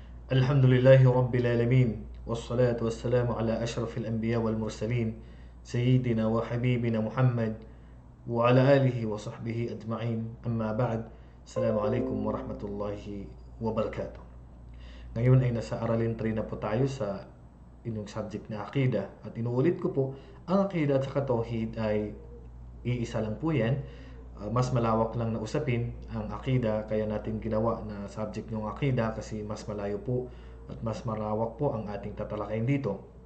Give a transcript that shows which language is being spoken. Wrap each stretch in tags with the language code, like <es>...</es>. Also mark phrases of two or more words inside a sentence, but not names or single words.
<ar>الحمد لله رب العالمين والصلاة والسلام على أشرف الأنبياء والمرسلين. سيدنا وحبيبنا محمد وعلى آله وصحبه أجمعين. أما بعد. السلام عليكم ورحمة الله وبركاته.</ar> <tl>Ngayon ay nasa aralin 3 na po tayo sa inyong subject na akida. At inuulit ko po, ang akida at saka tauhid ay iisa lang po yan. Mas malawak lang na usapin ang akida, kaya natin ginawa na subject yung akida kasi mas malayo po at mas malawak po ang ating tatalakayin dito.</tl>